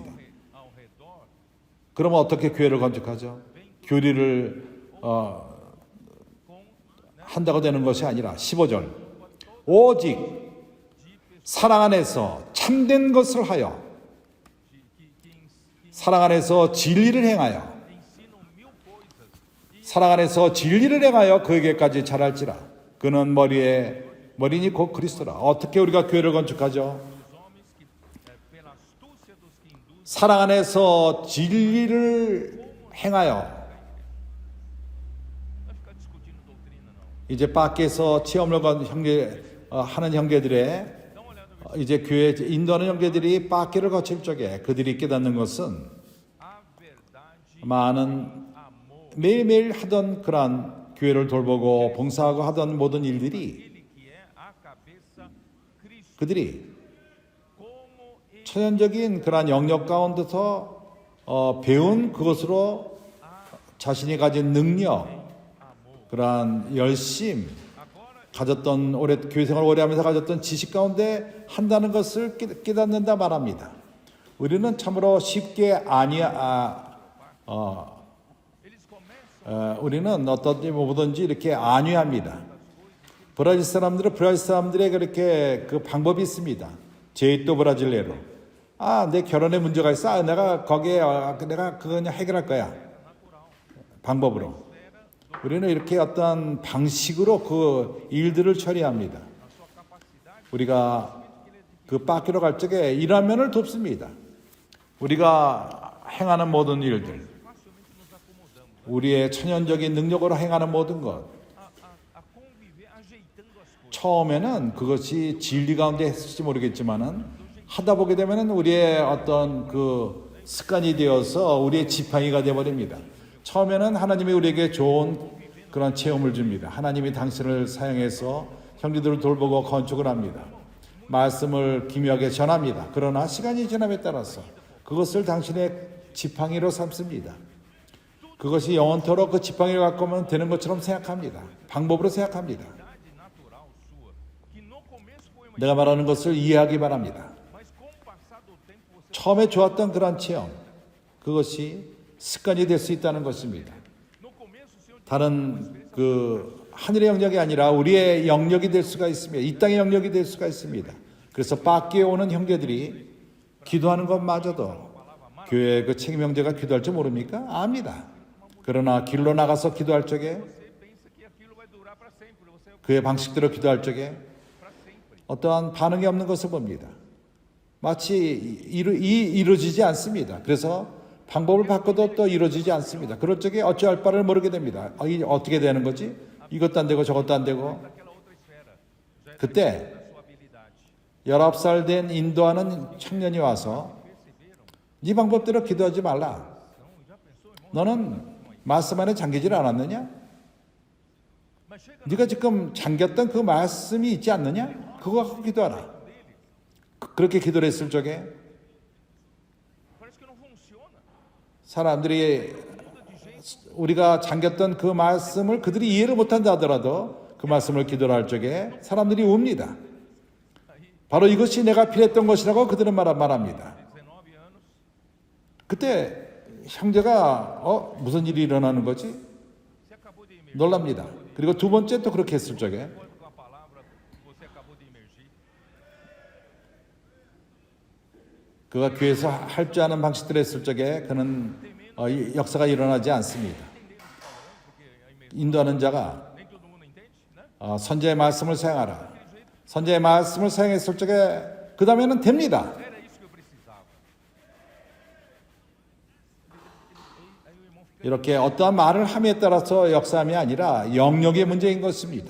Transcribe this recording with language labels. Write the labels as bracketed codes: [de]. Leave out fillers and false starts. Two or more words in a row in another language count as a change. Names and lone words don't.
[pt] ao redor, [ko] 그러면 어떻게 교회를 건축하죠? 교리를 한다고 되는 것이 아니라 15절 오직 사랑 안에서 참된 것을 하여 사랑 안에서 진리를 행하여 [pt] ensinam mil coisas e [ko] 사랑 안에서 진리를 행하여 그에게까지 자랄지라. 그는 머리니 곧 그리스도라. 어떻게 우리가 교회를 건축하죠? [pt] os homens que, pela astúcia dos que induzem, [ko] 사랑 안에서 진리를 행하여. [pt] não ficar discutindo doutrina, não. [ko] 이제 밖에서 체험을 하는 형제들의 [pt] Dá uma olhada no [ko] 이제 교회 인도하는 형제들이 밖에를 거칠 적에 그들이 깨닫는 것은 [pt] a verdade, [ko] 많은 [pt] amor, [ko] 매일매일 하던 그러한 교회를 돌보고 봉사하고 하던 모든 일들이 [pt] ele que é a cabeça, Cristo, [ko] 그들이 [pt] como ele [ko] 천연적인 그러한 영역 가운데서 배운 그것으로 자신이 가진 능력, 그러한 열심, [pt] agora [ko] 가졌던 교회 생활 오래 하면서 가졌던 지식 가운데 한다는 것을 깨닫는다 말합니다. 우리는 참으로 쉽게 [pt] eles começam [ko] 우리는 어떤지 뭐든지 이렇게 안위합니다. 브라질 사람들은 브라질 사람들의 그렇게 그 방법이 있습니다. [pt] jeito brasileiro. [ko] 내 결혼에 문제가 있어. 내가 거기에 내가 그거 그냥 해결할 거야. 방법으로. 우리는 이렇게 어떤 방식으로 그 일들을 처리합니다. 우리가 그 밖으로 갈 적에 이런 면을 돕습니다. 우리가 행하는 모든 일들, 우리의 천연적인 능력으로 행하는 모든 것, [pt] a conviver, ajeitando as coisas. [ko] 처음에는 그것이 진리 가운데 했을지 모르겠지만은 하다 보게 되면은 우리의 어떤 그 습관이 되어서 우리의 지팡이가 되어버립니다. 처음에는 하나님이 우리에게 좋은 그런 체험을 줍니다. 하나님이 당신을 사용해서 형제들을 돌보고 건축을 합니다. 말씀을 기묘하게 전합니다. 그러나 시간이 지남에 따라서 그것을 당신의 지팡이로 삼습니다. 그것이 영원토록 그 지팡이를 갖고 오면 되는 것처럼 생각합니다. 방법으로 생각합니다. [pt] Verdade natural sua, que no começo foi uma, [ko] 내가 말하는 것을 이해하기 바랍니다. [pt] mas com o passar do tempo você [ko] 처음에 좋았던 그런 체험, 그것이 습관이 될 수 있다는 것입니다. [pt] no começo o Senhor [ko] 다른 그 하늘의 영역이 아니라 우리의 영역이 될 수가 있습니다. 이 땅의 영역이 될 수가 있습니다. 그래서 밖에 오는 형제들이 기도하는 것마저도 교회 그 책임 형제가 기도할 줄 모릅니까? 압니다. 그러나 길로 나가서 기도할 적에 [pt] você pensa que aquilo vai durar para sempre, você [ko] 그의 방식대로 기도할 적에 [pt] para sempre. [ko] 어떠한 반응이 없는 것을 봅니다. 마치 이루어지지 않습니다. 그래서 방법을 바꿔도 또 이루어지지 않습니다. 그럴 적에 어찌할 바를 모르게 됩니다. 이게 어떻게 되는 거지? 이것도 안 되고 저것도 안 되고. [pt] Daquela outra esfera, já é [ko] 그때 [pt] da sua habilidade. [ko] 19살 된 인도하는 청년이 와서 네 방법대로 기도하지 말라. [pt] Já pensou, irmão? [ko] 너는 말씀 안에 잠기질 않았느냐? [pt] Mas chega [ko] 네가 지금 잠겼던 그 말씀이 있지 않느냐? 그거 갖고 기도하라. 그렇게 기도를 했을 적에 [pt] parece que não funciona. [ko] 사람들이 우리가 잠겼던 그 말씀을 그들이 이해를 못한다 하더라도 그 말씀을 기도를 할 적에 사람들이 웁니다. 바로 이것이 내가 필요했던 것이라고 그들은 말합니다. [pt] 19 anos, [ko] 그때 형제가 무슨 일이 일어나는 거지? [pt] você acabou de emergir. [ko] 놀랍니다. 그리고 두 번째 또 그렇게 했을 적에 [pt] Concordo com a palavra que você acabou de emergir. [ko] 그가 교회에서 할 줄 아는 방식대로 했을 적에 그는 이 역사가 일어나지 않습니다. 인도하는 자가 [pt] Nem todo mundo entende, né? [ko] 선제의 말씀을 사용하라. 선제의 말씀을 사용했을 적에 그 다음에는 됩니다. [pt] Era isso que eu precisava. Aí o irmão fica [ko] 이렇게 어떠한 말을 함에 따라서 역사함이 아니라 영역의 문제인 것입니다.